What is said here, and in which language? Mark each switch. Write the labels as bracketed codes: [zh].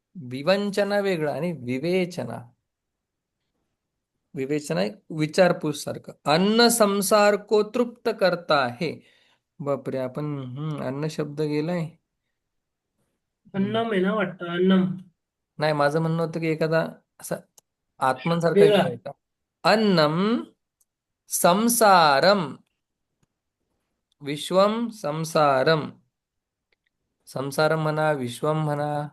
[mr] विवंचना वेगळं आणि विवेचना, विवेचना एक विचारपूस सारखं. [hi] अन्न संसार को तृप्त करता है. [mr] बापरे, आपण अन्न शब्द गेलाय. हम्म. अन्नम आहे ना वाटतं, अन्नम नाही, माझं म्हणणं होतं की एखादा असा आत्मन वेगळा. घेऊया का. अन्नम संसारम, विश्वम संसारम, संसारम म्हणा, विश्वम म्हणा.